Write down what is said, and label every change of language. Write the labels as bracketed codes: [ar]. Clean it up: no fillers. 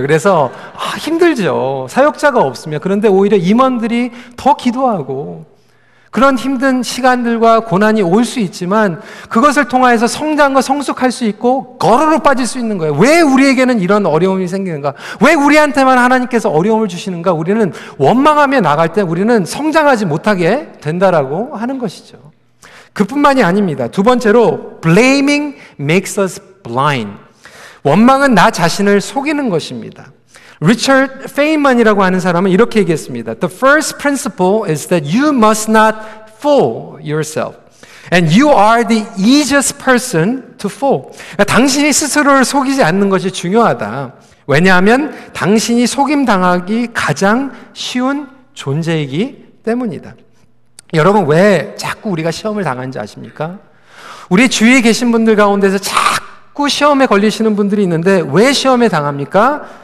[ko] 그래서 힘들죠. 사역자가 없으면. 그런데 오히려 임원들이 더 기도하고 그런 힘든 시간들과 고난이 올 수 있지만 그것을 통하여서 성장과 성숙할 수 있고 거로로 빠질 수 있는 거예요. 왜 우리에게는 이런 어려움이 생기는가? 왜 우리한테만 하나님께서 어려움을 주시는가? 우리는 원망하며 나갈 때 우리는 성장하지 못하게 된다라고 하는 것이죠. 그뿐만이 아닙니다. 두 번째로 [en] blaming makes us blind. [ko] 원망은 나 자신을 속이는 것입니다. 리처드 페인만이라고 하는 사람은 이렇게 얘기했습니다. [en] The first principle is that you must not fool yourself. And you are the easiest person to fool. [ko] 그러니까 당신이 스스로를 속이지 않는 것이 중요하다. 왜냐하면 당신이 속임당하기 가장 쉬운 존재이기 때문이다. 여러분, 왜 자꾸 우리가 시험을 당하는지 아십니까? 우리 주위에 계신 분들 가운데서 자꾸 시험에 걸리시는 분들이 있는데 왜 시험에 당합니까?